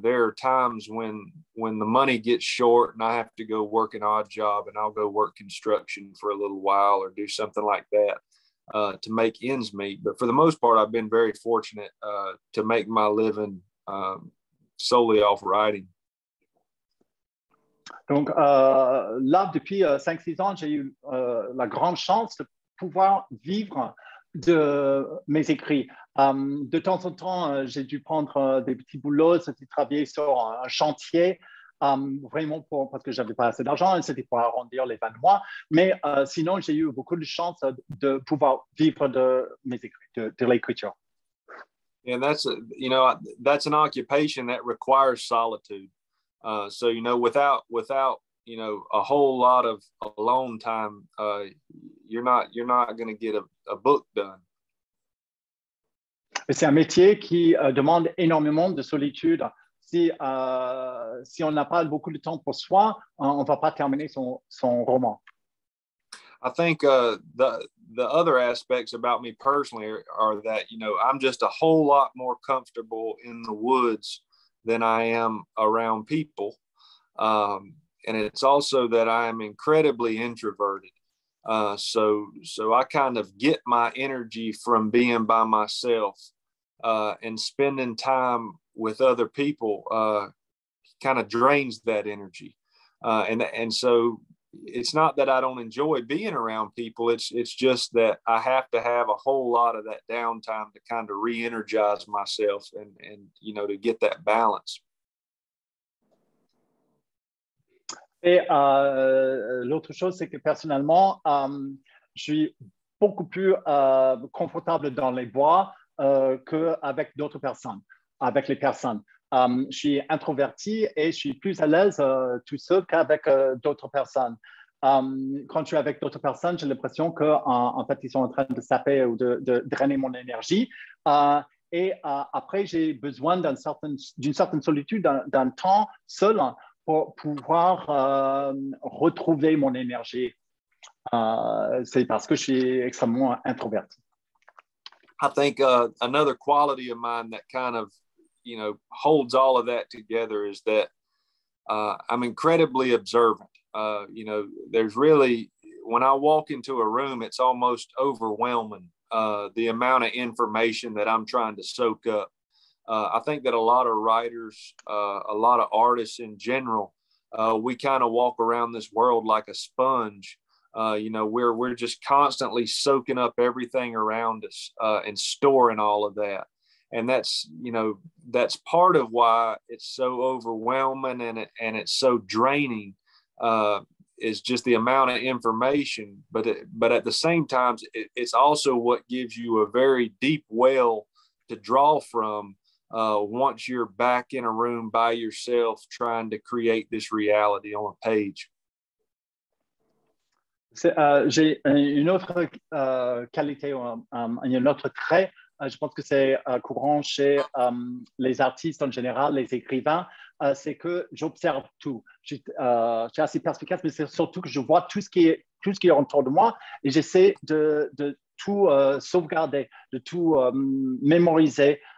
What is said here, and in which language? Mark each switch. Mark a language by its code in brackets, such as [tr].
[en] There are times when the money gets short and I have to go work an odd job, and I'll go work construction for a little while or do something like that to make ends meet. But for the most part, I've been very fortunate to make my living solely off writing. [fr] Donc là, depuis 5-6 ans, j'ai eu la grande chance de pouvoir vivre de mes écrits. De temps en temps, j'ai dû prendre des petits boulots, c'était travailler sur un chantier, vraiment parce que je n'avais pas assez d'argent, et c'était pour arrondir les fins de mois. Mais sinon, j'ai eu beaucoup de chance de pouvoir vivre de mes écrits, de l'écriture. [en] And that's an occupation that requires solitude. So without a whole lot of alone time, you're not going to get a book done. [fr] C'est un métier qui demande énormément de solitude. Si on n'a pas beaucoup de temps pour soi, on ne va pas terminer son roman. [en] I think the other aspects about me personally are that I'm just a whole lot more comfortable in the woods than I am around people, and it's also that I am incredibly introverted. So I kind of get my energy from being by myself, and spending time with other people kind of drains that energy, and so. It's not that I don't enjoy being around people. It's just that I have to have a whole lot of that downtime to kind of re-energize myself and to get that balance. [fr] Et l'autre chose, c'est que personnellement, je suis beaucoup plus confortable dans les bois qu'avec d'autres personnes, avec les personnes. Je suis introverti et je suis plus à l'aise tout seul qu'avec d'autres personnes. Quand je suis avec d'autres personnes, j'ai l'impression qu'en fait, ils sont en train de saper ou de drainer mon énergie. Et après, j'ai besoin d'une certaine solitude, d'un temps seul pour pouvoir retrouver mon énergie. C'est parce que je suis extrêmement introverti. [en] I think another quality of mine that kind of holds all of that together is that I'm incredibly observant. There's really, when I walk into a room, it's almost overwhelming, the amount of information that I'm trying to soak up. I think that a lot of writers, a lot of artists in general, we kind of walk around this world like a sponge. We're just constantly soaking up everything around us and storing all of that. And that's part of why it's so overwhelming and it's so draining, is just the amount of information. But at the same time, it's also what gives you a very deep well to draw from once you're back in a room by yourself trying to create this reality on a page. [fr] J'ai une autre qualité, un autre trait. Je pense que c'est courant chez les artistes en général, les écrivains, c'est que j'observe tout. Je suis assez perspicace, mais c'est surtout que je vois tout ce qui est autour de moi et j'essaie de tout sauvegarder, de tout mémoriser.